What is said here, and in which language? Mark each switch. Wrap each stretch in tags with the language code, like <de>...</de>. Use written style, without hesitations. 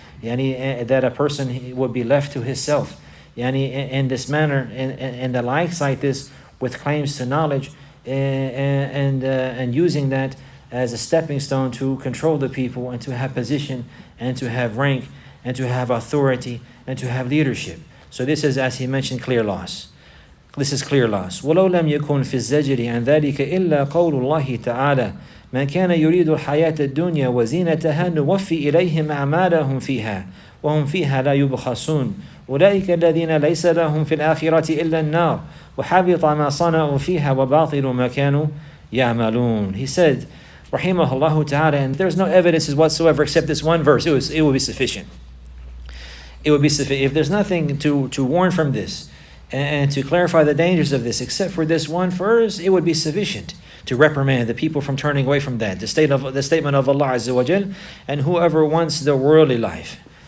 <en>That a person would be left to himself. In this manner, and the likes like this, with claims to knowledge, and using that as a stepping stone to control the people and to have position and to have rank and to have authority and to have leadership. So this is, as he mentioned, clear loss. This is clear loss.</en> <ar>وَلَوْ لَمْ يَكُنْ فِي الزَّجْرِ عَنْ ذَلِكَ إِلَّا قَوْلُ اللَّهِ تَعَالَى مَنْ كَانَ يُرِيدُ الْحَيَاةَ الدُّنْيَا وَزِينَتَهَا نُوَفِّي إِلَيْهِمْ أَعْمَالَهُمْ فِيهَا وَهُمْ فِيهَا لَا يُبْخَسُونَ أولئك الذين ليس لهم في الآخرة إلا النار وحبط ما صنعوا فيها وباطل ما كانوا يعملون.</ar> <en>He said, rahimahullah ta'ala, and there's no evidences whatsoever except this one verse. It will be sufficient. It would be sufficient. If there's nothing to warn from this and to clarify the dangers of this except for this one verse, it would be sufficient to reprimand the people from turning away from that. The statement of Allah Azza wa Jal, and whoever wants the worldly life.</en>